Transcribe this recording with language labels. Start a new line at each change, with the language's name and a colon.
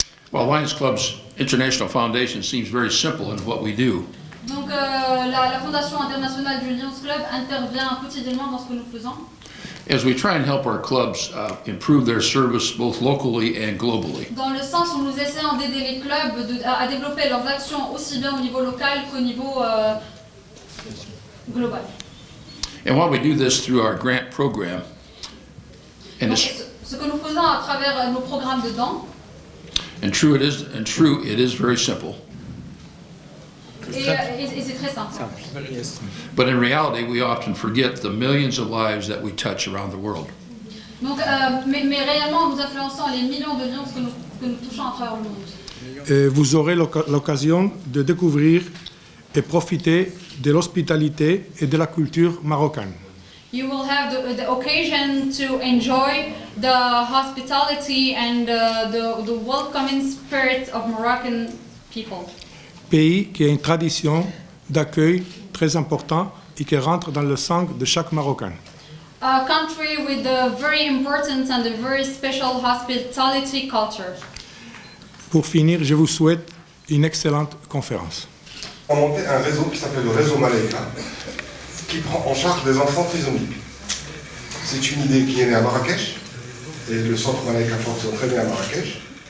English: Well, Lions Clubs International Foundation seems very simple in what we do.
French: Donc la Fondation internationale du Lions Club intervient quotidiennement dans ce que nous faisons.
English: As we try and help our clubs improve their service both locally and globally.
French: Dans le sens où nous essayons d'aider les clubs à développer leurs actions aussi bien au niveau local qu'au niveau global.
English: And while we do this through our grant program, and
French: Donc, ce que nous faisons à travers nos programmes de dons,
English: it is very simple.
French: et c'est très simple.
English: But in reality, we often forget the millions of lives that we touch around the world.
French: Donc, mais réellement, nous influençons les millions de lions que nous touchons à travers le monde. Et vous aurez l'occasion de découvrir et profiter de l'hospitalité et de la culture marocaine.
English: You will have the occasion to enjoy the hospitality and the welcoming spirit of Moroccan people.
French: Pays qui a une tradition d'accueil très importante et qui rentre dans le sang de chaque Marocain.
English: A country with a very important and a very special hospitality culture.
French: Pour finir, je vous souhaite une excellente conférence. On a monté un réseau qui s'appelle le réseau Malaika, qui prend en charge des enfants trisomiques. C'est une idée qui est née à Marrakech, et le centre Malaika fonctionne très bien à Marrakech.